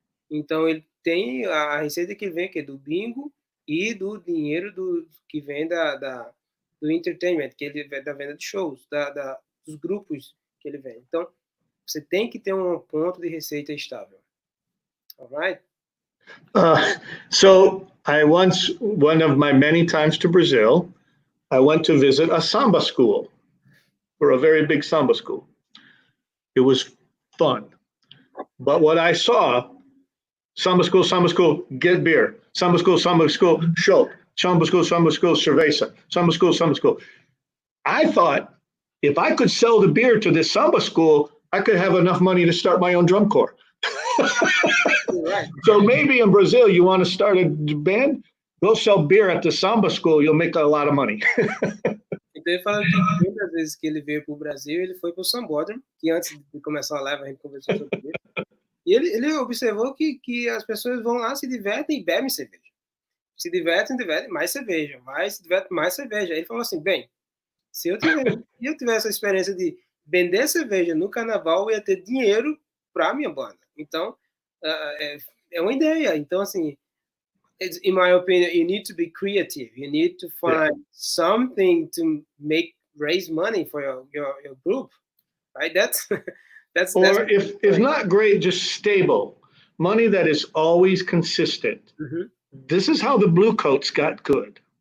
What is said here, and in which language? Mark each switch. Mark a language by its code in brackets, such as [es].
[pt] Então, ele tem a receita que vem, que é do bingo e do dinheiro que vem do entertainment, que ele da venda de shows, dos grupos que ele vem. Então, você tem que ter um ponto de receita estável. [en] All right? So one of my many times to Brazil, I went to visit a samba school, or a very big samba school. It was fun. But what I saw, samba school, get beer. Samba school, show. Samba school, cerveza. Samba school. I thought if I could sell the beer to this samba school, I could have enough money to start my own drum corps. Right. So maybe in Brazil, you want to start a band, go sell beer at the samba school, you'll make a lot of money. [pt] Então ele fala que muitas vezes que ele veio para o Brasil, ele foi para o sambódromo, que antes de começar a live a gente conversou sobre isso. E ele observou que as pessoas vão lá, se divertem e bebem cerveja. Se divertem, mais cerveja. Se divertem, mais cerveja. Aí ele falou assim, bem, se eu tivesse essa experiência de vender cerveja no carnaval, eu ia ter dinheiro para a minha banda. Então, é uma ideia. Então, assim, [en] in my opinion, you need to be creative. You need to find something to raise money for your group, right? That's if not great, just stable. Money that is always consistent. Mm-hmm. This is how the Blue Coats got good.